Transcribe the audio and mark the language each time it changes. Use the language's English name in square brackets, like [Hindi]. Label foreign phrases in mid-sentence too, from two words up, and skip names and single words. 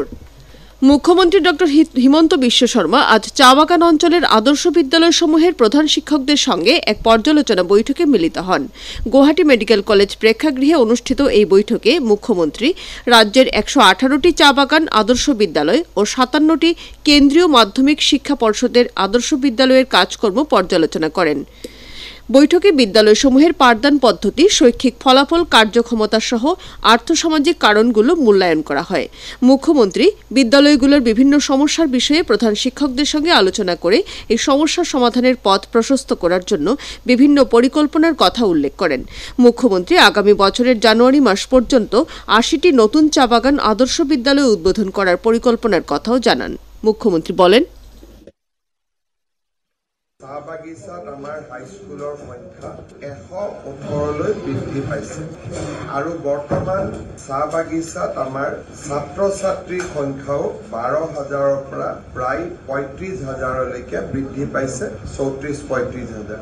[Bangla] মুখ্যমন্ত্রী ডক্টর হিমন্ত বিশ্ব শর্মা আজ চা বাগান অঞ্চলের আদর্শ বিদ্যালয়সমূহের প্রধান শিক্ষকদের সঙ্গে এক পর্যালোচনা বৈঠকে মিলিত হন। গুয়াহাটি মেডিকেল কলেজ প্রেক্ষাগৃহে অনুষ্ঠিত এই বৈঠকে মুখ্যমন্ত্রী রাজ্যের ১১৮টি চা বাগান আদর্শ বিদ্যালয় ও ৫৭টি কেন্দ্রীয় মাধ্যমিক শিক্ষা পর্ষদের আদর্শ বিদ্যালয়ের কাজকর্ম পর্যালোচনা করেন। বৈঠকে বিদ্যালয়সমূহের পাঠদান পদ্ধতি, শৈক্ষিক ফলাফল, কার্যক্ষমতা সহ আর্থসামাজিক কারণগুলো মূল্যায়ন করা হয়। মুখ্যমন্ত্রী বিদ্যালয়গুলোর বিভিন্ন সমস্যার বিষয়ে প্রধান শিক্ষকদের সঙ্গে আলোচনা করে এই সমস্যার সমাধানের পথ প্রশস্ত করার জন্য বিভিন্ন পরিকল্পনার কথা উল্লেখ করেন। মুখ্যমন্ত্রী আগামী বছরের জানুয়ারি মাস পর্যন্ত ৮০টি নতুন চা বাগান আদর্শ বিদ্যালয় উদ্বোধন করার পরিকল্পনার কথাও জানান। মুখ্যমন্ত্রী বলেন, [Assamese] চাহ বাগিচাত আমাৰ হাইস্কুলৰ সংখ্যা ১১৮লৈ বৃদ্ধি পাইছে আৰু বৰ্তমান চাহ বাগিচাত আমাৰ ছাত্ৰ ছাত্ৰীৰ সংখ্যাও ১২,০০০ৰ পৰা প্ৰায় ৩৫,০০০লৈকে বৃদ্ধি পাইছে, ৩৪-৩৫,০০০।